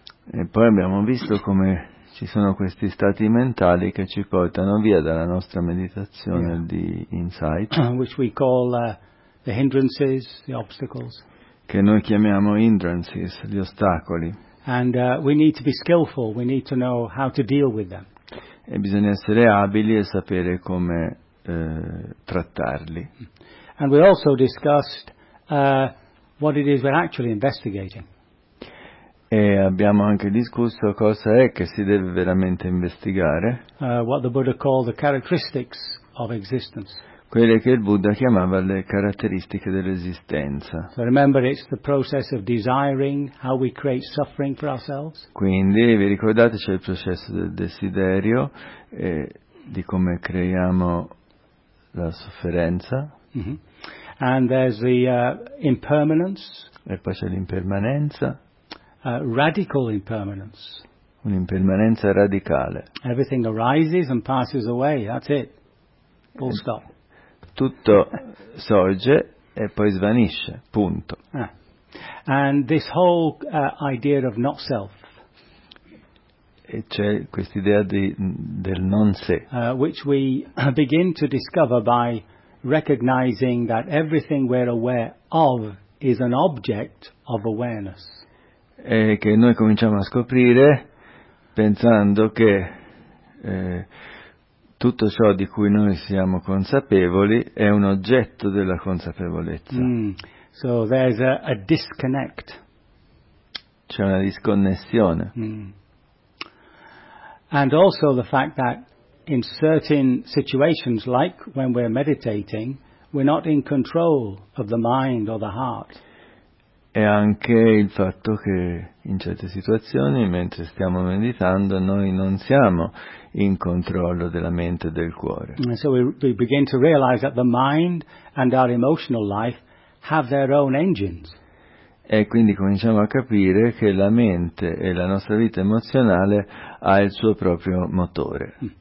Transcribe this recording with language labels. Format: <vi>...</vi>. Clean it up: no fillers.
<it>E poi abbiamo visto come ci sono questi stati mentali che ci portano via dalla nostra meditazione di insight,</it> <en>which we call the hindrances, the obstacles,</en> <it>che noi chiamiamo hindrances, gli ostacoli.</it> <en>And we need to be skillful, we need to know how to deal with them.</en> <it>E bisogna essere abili e sapere come trattarli.</it> <en>And we also discussed what it is we're actually investigating.</en> <it>E abbiamo anche discusso cosa è che si deve veramente investigare.</it> <en>What the Buddha called the characteristics of existence.</en> <it>Quelle che il Buddha chiamava le caratteristiche dell'esistenza.</it> <en>So remember, it's the process of desiring, how we create suffering for ourselves.</en> <it>Quindi, vi ricordate, c'è il processo del desiderio, di come creiamo la sofferenza. Mm-hmm.</it> <en>And there's the impermanence.</en> <it>E poi c'è l'impermanenza.</it> <en>Radical impermanence.</en> <it>Un'impermanenza radicale.</it> <en>Everything arises and passes away, that's it. Full stop.</en> <it>Tutto sorge e poi svanisce, punto.</it> <en>And this whole idea of not self.</en> <it>E c'è questa idea del non sé.</it> <en>Which we begin to discover by recognizing that everything we're aware of is an object of awareness.</en> <it>E che noi cominciamo a scoprire pensando che tutto ciò di cui noi siamo consapevoli è un oggetto della consapevolezza.</it> <en>Mm. So there's a disconnect.</en> <it>C'è una disconnessione. Mm.</it> <en>And also the fact that in certain situations, like when we're meditating, we're not in control of the mind or the heart.</en> <it>E anche il fatto che in certe situazioni, mentre stiamo meditando, noi non siamo in controllo della mente e del cuore.</it> <en>And so we begin to realize that the mind and our emotional life have their own engines.</en> <it>E quindi cominciamo a capire che la mente e la nostra vita emozionale ha il suo proprio motore.</it>